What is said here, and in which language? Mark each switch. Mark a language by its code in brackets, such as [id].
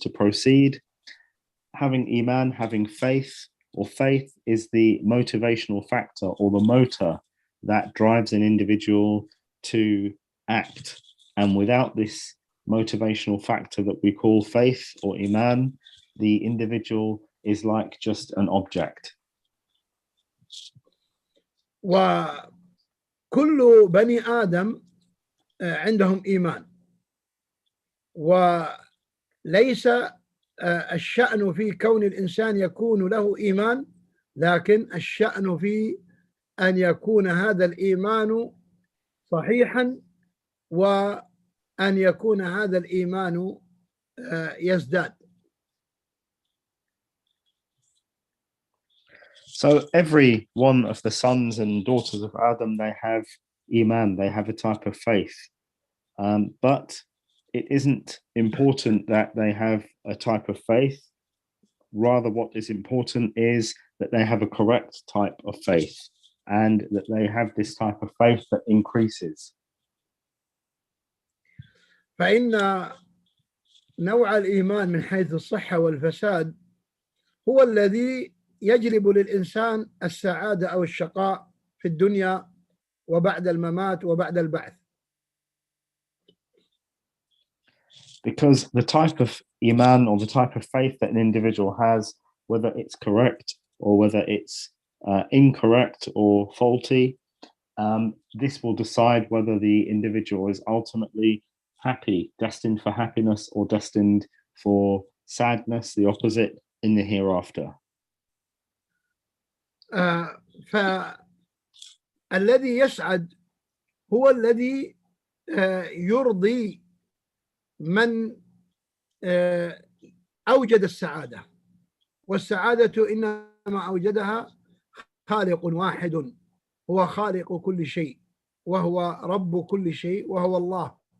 [en] To proceed, having Iman, having faith, or faith is the motivational factor or the motor that drives an individual to act. And without this motivational factor that we call faith or Iman, the individual is like just an object. [ar] كل بني آدم عندهم إيمان، وليس الشأن في كون الإنسان يكون له إيمان، لكن الشأن في أن يكون هذا الإيمان صحيحا وأن يكون هذا الإيمان يزداد. [en] So every one of the sons and daughters of Adam, they have Iman, they have a type of faith. But it isn't important that they have a type of faith. Rather, what is important is that they have a correct type of faith and that they have this type of faith that increases. [ar] فإن نوع الإيمان من حيث الصحة والفساد هو الذي يجلب للإنسان السعادة أو الشقاء في الدنيا وبعد الممات وبعد البعث. [en] Because the type of Iman or the type of faith that an individual has, whether it's correct or whether it's incorrect or faulty, this will decide whether the individual is ultimately happy, destined for happiness, or destined for sadness, the opposite, in the hereafter. [ar] فالذي يسعد هو الذي يرضي من أوجد السعادة، والسعادة إنما أوجدها خالق واحد، هو خالق كل شيء وهو رب كل شيء وهو الله.